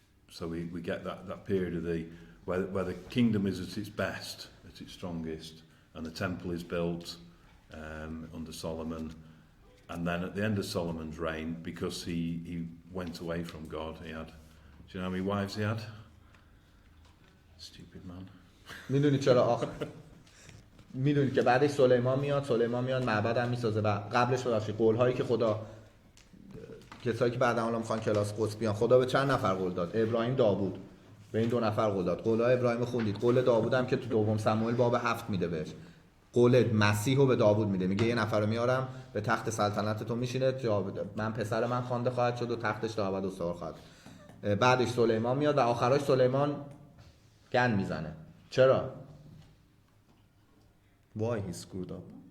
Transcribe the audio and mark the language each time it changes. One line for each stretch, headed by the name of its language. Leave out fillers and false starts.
English: so we get that period of where the kingdom is at its best, at its strongest, and the temple is built under Solomon. And then at the end of Solomon's reign, because he went away from God, he had, do you know how many wives he had? Stupid man.
Persian: میدونی چرا میدونی که بعدش سلیمان میاد معبد هم میسازه و قبلش ببخشید قول‌هایی که خدا کسایی که بعدا حالا میخوان کلاس قدس بیان، خدا به چند نفر قول داد؟ ابراهیم، داوود، به این 2 نفر قول داد. قول‌های ابراهیم خوندید. قول داوود هم که تو دوم سموئیل باب 7 میده بهش. قول مسیح رو به داوود میده، میگه یه نفر رو میارم به تخت سلطنت تو میشینه، من پسر من خوانده خواهد شد و تختش تا ابد استوار خواهد. بعدش سلیمان میاد و آخرش سلیمان گند میزنه. چرا؟
English: Why he screwed up?